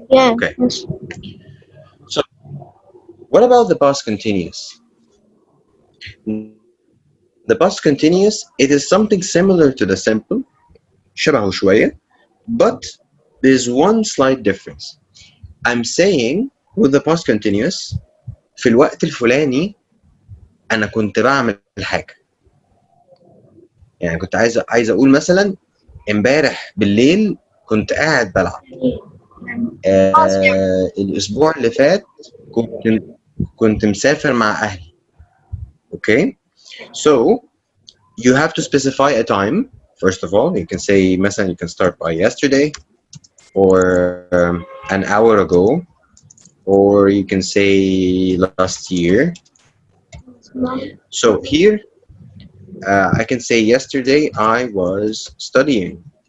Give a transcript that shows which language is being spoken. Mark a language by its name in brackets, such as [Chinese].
[English] Yeah. Okay. Yes. So, what about the past continuous? The past continuous, it is something similar to the simple, [Arabic] شبهه شوية, [English] but there's one slight difference. I'm saying with the past continuous, [Arabic] في الوقت الفلاني أنا كنت بعمل حاجة. يعني كنت عايز أقول مثلا امبارح بالليل كنت قاعد بلعب. [English] Past. Yeah. [Arabic] الأسبوع اللي فات كنت كنت مسافر مع أهلي. [English] Okay? So you have to specify a time. First of all, you can say مثلا you can start by yesterday, or an hour ago, or you can say last year. So here I can say yesterday I was studying.